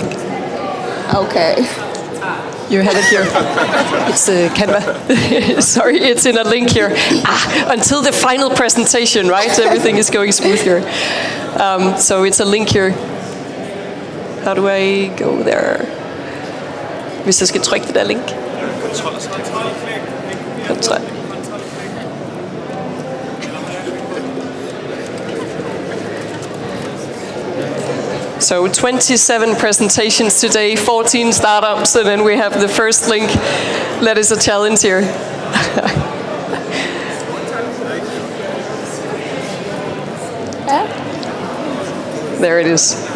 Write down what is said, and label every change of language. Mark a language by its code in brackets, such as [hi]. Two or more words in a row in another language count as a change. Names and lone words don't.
[en] Okay. You have it here. It's Canva. Sorry, it's in a link here. Until the final presentation, right? Everything is going smooth here. So it's a link here. How do I go there? [da] Hvis jeg skal trykke det der link. Kontrol. [en] So 27 presentations today, 14 startups, and then we have the first link. That is a challenge here. There it is.